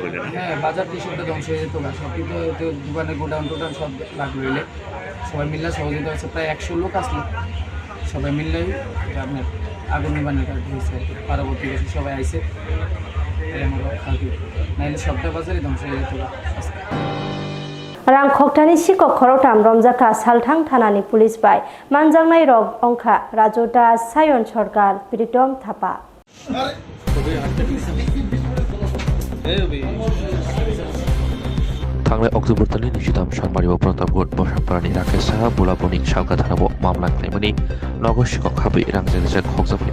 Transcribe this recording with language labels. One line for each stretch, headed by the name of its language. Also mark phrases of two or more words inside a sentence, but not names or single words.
Bangla: হ্যাঁ, বাজার দিয়ে সবটা ধ্বংস হয়ে যেত। সব কিন্তু দোকানে গোডাউন টোডাউন সব লাগলো এলে সবাই মিললে সহযোগিতা হচ্ছে। প্রায় 100 লোক আসলো, সবাই মিললেই আপনার আগুন নিবানের কাজ হয়েছে আর কি। পরবর্তী বছর সবাই আইসে আমার রক্ষা কি নাইলে সবটা বাজারই ধ্বংস হয়ে যেত।
Bodo: रांख'क्टानि सिकक खर'कथाम रमजाखा सालथां थानानि पुलिस बाय मानजांनाय रग अंखा राजु दास सायन सरकार प्रीतम थापा थांनाय अक्ट'बर दाननि 23 सानबारियाव प्रतापगढ़ बसापारानि राकेश साहा बुलाबनि सालगा थानायाव मामला खालामनानै नगद सिकक हाबै रांजेजों खगजाफै